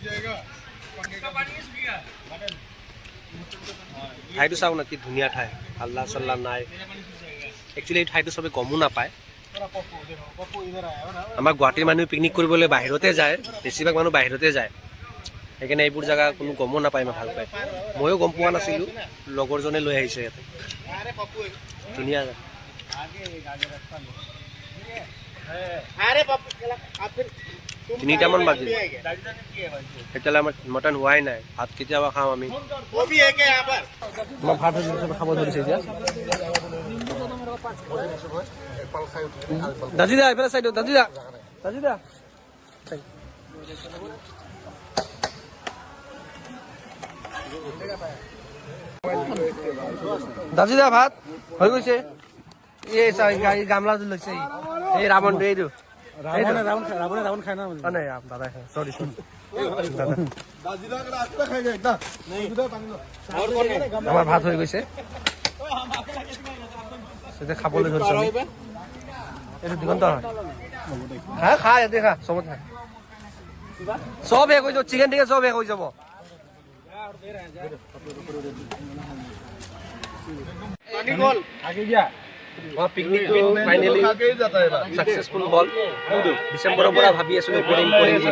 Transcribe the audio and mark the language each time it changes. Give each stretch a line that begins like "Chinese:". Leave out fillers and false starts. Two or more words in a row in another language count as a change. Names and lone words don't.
Assamese: ঠাইটো চাওঁ না কি ধুনীয়া ঠাই হাল্লা চাল্লা নাই একচুৱেলি এই ঠাইটো চবে গমো নাপায় আমাৰ গুৱাহাটীৰ মানুহ পিকনিক কৰিবলৈ বাহিৰতে যায় বেছিভাগ মানুহ বাহিৰতে যায় সেইকাৰণে এইবোৰ জেগা কোনো গমো নাপায় মই ভাল পায় ময়ো গম পোৱা নাছিলোঁ লগৰজনে লৈ আহিছে ইয়াতে ধুনীয়া
Hindi: अरे बाप रे आप फिर
Assamese: তিনিটামান বাজিল তেতিয়াহ'লে আমাৰ মটন হোৱাই নাই ভাত কেতিয়াবা খাওঁ আমি
Hindi: वो भी है क्या यहाँ पर
Assamese: আমাৰ ভাত হৈ গৈছে খাব ধৰিছে এতিয়া দাজিদা এইফালে চাই দিওঁ দাজিদা দাজিদা দাজিদা ভাত হৈ গৈছে এই চাই গাড়ী গামলা লৈছে এই ৰাৱণটো এইটো
Hindi: रावण खाना
Assamese: নাই দাদা চৰি চৰি আমাৰ ভাত হৈ গৈছে এতিয়া খাবলৈ ধৰিছো আমি। এইটো দিগন্ত হয় খা খা ইয়াতে খা চবত খা চব শেষ হৈ যাব চিকেন টিকেন চব শেষ হৈ যাব পিকনিকটো
English: finally successful
Assamese: হ'ল ডিচেম্বৰৰ পৰা ভাবি আছিলো কৰিম কৰিম বুলি